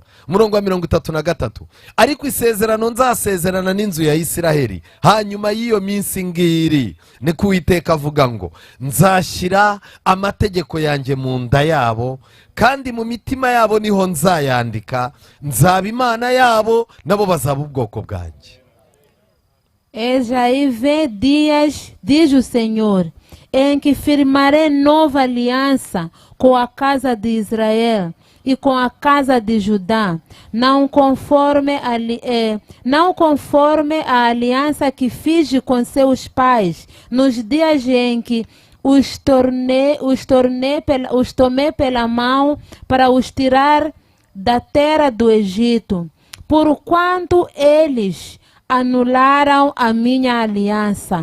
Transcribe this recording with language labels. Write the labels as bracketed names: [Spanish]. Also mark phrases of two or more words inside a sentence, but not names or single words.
[Kinyarwanda] Umurongo wa 33, ariko isezerano nzasezerana n'inzu ya Isiraheli hanyuma y'iyo minsi ngiri, niko Uwiteka avuga ngo nzashyira amategeko yanjye mu nda yabo kandi mu mitima yabo niho nzayandika, nzaba Imana yabo nabo bazaba ubwoko bwanjye. [Portuguese] Eis aí vem dias, diz o Senhor, em que firmarei nova aliança com a casa de Israel e com a casa de Judá, não conforme a aliança que fiz com seus pais, nos dias em que os tomei pela mão para os tirar da terra do Egito, porquanto eles anularam a minha aliança.